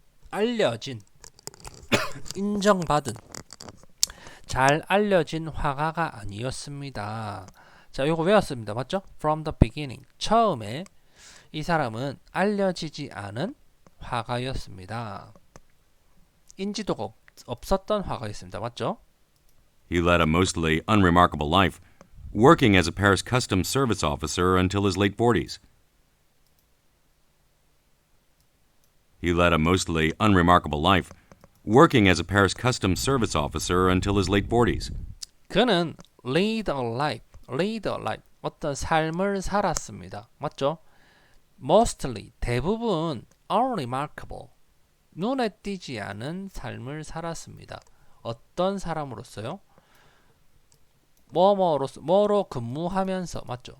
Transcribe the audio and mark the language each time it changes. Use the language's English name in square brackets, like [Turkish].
[Korean] 알려진, 인정받은, 잘 알려진 화가가 아니었습니다. 자, 요거 외웠습니다. 맞죠? From the beginning. 처음에 이 사람은 알려지지 않은 화가였습니다. 인지도가 없었던 화가였습니다. 맞죠? [English] He led a mostly unremarkable life, working as a Paris customs service officer until his late 40s. He led a mostly unremarkable life, working as a Paris customs service officer until his late 40s. [Korean] 그는 lead a life, 어떤 삶을 살았습니다. 맞죠? Mostly, 대부분 unremarkable, 눈에 띄지 않은 삶을 살았습니다. 어떤 사람으로서요? 뭐로 근무하면서, 맞죠?